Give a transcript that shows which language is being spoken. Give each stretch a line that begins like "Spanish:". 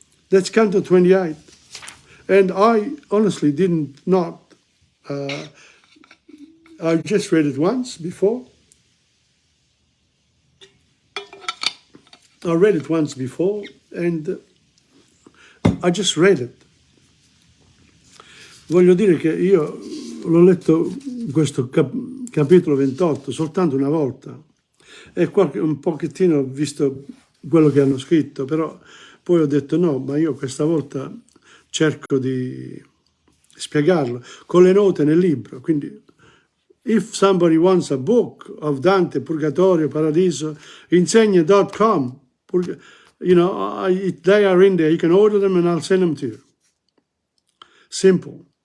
English: That's Canto 28. And I honestly didn't not, I just read it once before. I read it once before, and I just read it.
Italian: Voglio dire che io l'ho letto questo capitolo 28 soltanto una volta, e un pochettino ho visto quello che hanno scritto, però poi ho detto no, ma io questa volta cerco di spiegarlo con le note nel libro.
English: Quindi, if somebody wants a book of Dante, Purgatorio, Paradiso, Insegna.com, they are in there. You can order them and I'll send them to you. Simple.